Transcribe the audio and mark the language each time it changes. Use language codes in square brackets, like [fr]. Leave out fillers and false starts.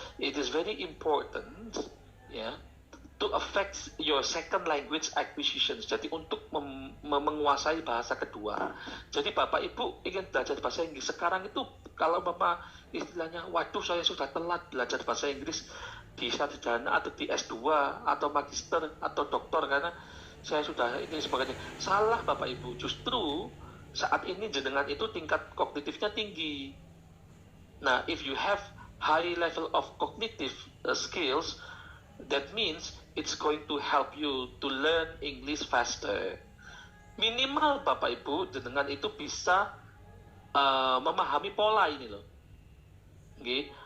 [en] it is very important, ya, to affect your second language acquisitions. [id] Jadi untuk menguasai bahasa kedua. Jadi Bapak Ibu ingin belajar bahasa Inggris sekarang itu, kalau Bapak istilahnya, waduh saya sudah telat belajar bahasa Inggris di sarjana atau di S2 atau magister atau doktor karena saya sudah ini sebagainya. Salah Bapak Ibu, justru saat ini jenengan itu tingkat kognitifnya tinggi. [en] Nah, if you have high level of cognitive skills, that means it's going to help you to learn English faster. [id] Minimal Bapak Ibu jenengan itu bisa memahami pola ini loh. Okay?